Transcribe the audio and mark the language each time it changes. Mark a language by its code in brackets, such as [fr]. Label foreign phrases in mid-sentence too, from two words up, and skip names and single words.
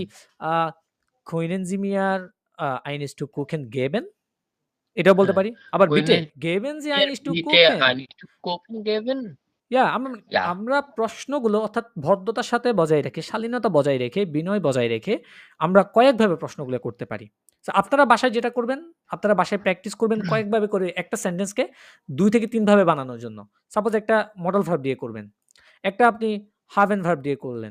[de] Kuchen। können Sie mir ein Stück Kuchen geben? [bn] এটাও বলতে হ্যাঁ, পারি। আবার বিটে [de] können geben Sie wir ein Stück bitte Kuchen? ein Stück Kuchen geben? [bn] আমরা [de] Ja, [bn] আমরা প্রশ্নগুলো অর্থাৎ ভদ্রতার সাথে বজায় রেখে, শালীনতা বজায় রেখে, বিনয় বজায় রেখে আমরা কয়েকভাবে প্রশ্নগুলো করতে পারি। সো আপনারা বাসায় যেটা করবেন, আপনারা বাসায় প্র্যাকটিস করবেন কয়েকভাবে করে একটা সেন্টেন্সকে ২ থেকে ৩ ভাবে বানানোর জন্য। সাপোজ একটা [en] modal verb [bn] দিয়ে করবেন। একটা আপনি [en] have verb [bn] দিয়ে করলেন।